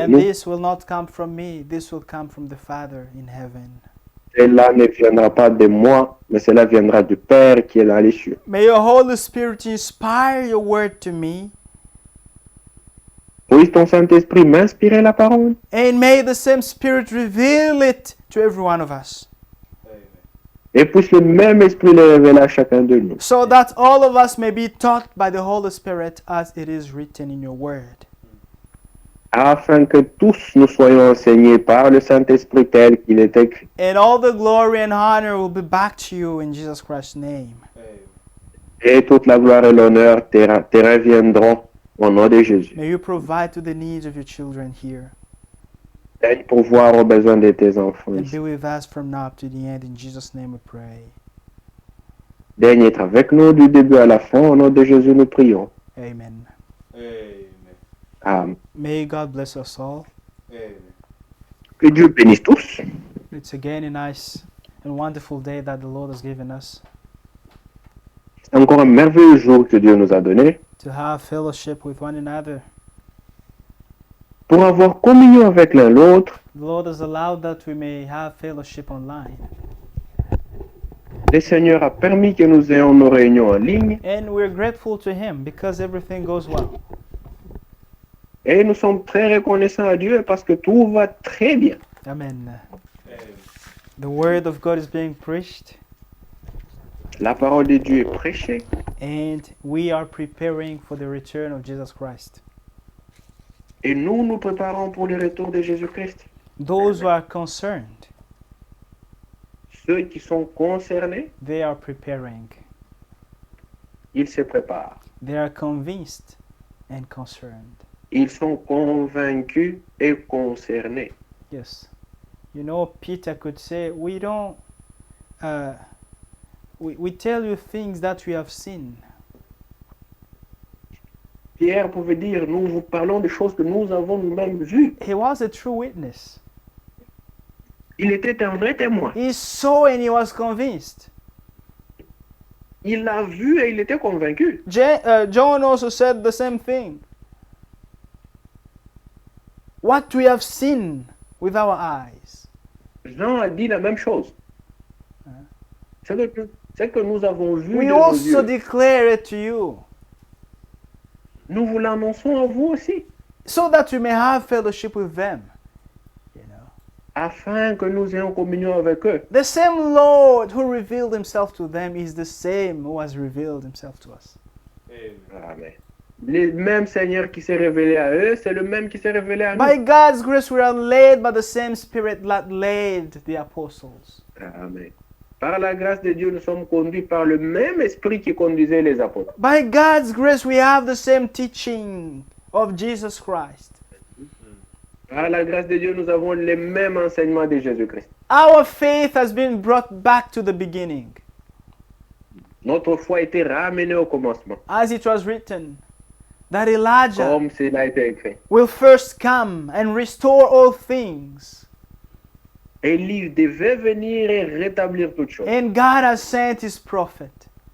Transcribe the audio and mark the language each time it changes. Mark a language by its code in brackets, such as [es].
[en] And [fr] nous. [en] this will not come from me, this will come from the Father in heaven. [fr] Cela ne viendra pas de moi, mais cela viendra du Père qui est dans les cieux. [en] May your Holy Spirit inspire your word to me, [fr] Puisse ton Saint-Esprit m'inspirer la parole [en] and may the same Spirit reveal it to every one of us, [fr] et puisse le même Esprit le révéler à chacun de nous, [en] so that all of us may be taught by the Holy Spirit as it is written in your word. [fr] afin que tous nous soyons enseignés par le Saint-Esprit tel qu'il est écrit. [en] And all the glory and honor will be back to you in Jesus Christ's name. [fr] Et toute la gloire et l'honneur te reviendront au nom de Jésus. [en] May you provide to the needs of your children here, [fr] Daigne pourvoir aux besoins de tes enfants [en] and [fr] ici. [en] be with us from now up to the end. In Jesus' name we pray. [fr] Daigne être avec nous du début à la fin. Au nom de Jésus, nous prions. Amen. Amen. [en] May God bless us all. [fr] Que Dieu bénisse tous. [en] It's again a nice and wonderful day that the Lord has given us [fr] C'est encore un merveilleux jour que Dieu nous a donné [en] to have fellowship with one another. [fr] pour avoir communion avec l'un l'autre, [en] The Lord has allowed that we may have fellowship online. [fr] Le Seigneur a permis que nous ayons nos réunions en ligne [en] and we're grateful to Him because everything goes well. [fr] et nous sommes très reconnaissants à Dieu parce que tout va très bien. Amen. [en] The Word of God is being preached, [fr] La parole de Dieu est prêchée [en] and we are preparing for the return of Jesus Christ. [fr] et nous nous préparons pour le retour de Jésus-Christ. [en] Those who are concerned, [fr] Ceux qui sont concernés, [en] they are preparing. [fr] ils se préparent. [en] They are convinced and concerned. [fr] Ils sont convaincus et concernés. [en] Yes. You know, Peter could say, we don't, we tell you things that we have seen. [fr] Pierre pouvait dire, nous vous parlons des choses que nous avons nous-mêmes vues. [en] He was a true witness. [fr] Il était un vrai témoin. [en] He saw and he was convinced. [fr] Il l'a vu et il était convaincu. [en] John also said the same thing. What we have seen with our eyes. [fr] Jean a dit la même chose. C'est que nous avons vu [en] We [fr] de nos [en] also [fr] yeux. [en] declare it to you, [fr] Nous vous l'annonçons à vous aussi, [en] so that you may have fellowship with them. You know, [fr] afin que nous ayons communion avec eux. [en] the same Lord who revealed Himself to them is the same who has revealed Himself to us. Amen. [fr] Le même Seigneur qui s'est révélé à eux, c'est le même qui s'est révélé à [en] By [fr] nous. [en] God's grace, we are led by the same Spirit that led the apostles. Amen. [fr] Par la grâce de Dieu, nous sommes conduits par le même esprit qui conduisait les apôtres. [en] By God's grace, we have the same teaching of Jesus Christ. [fr] Par la grâce de Dieu, nous avons les mêmes enseignements de Jésus-Christ. [en] Our faith has been brought back to the beginning, [fr] Notre foi a été ramenée au commencement, [en] as it was written, that Elijah [fr] comme cela a été écrit. [en] will first come and restore all things. [fr] Élie devait venir et rétablir toutes choses. [en] And God has sent His prophet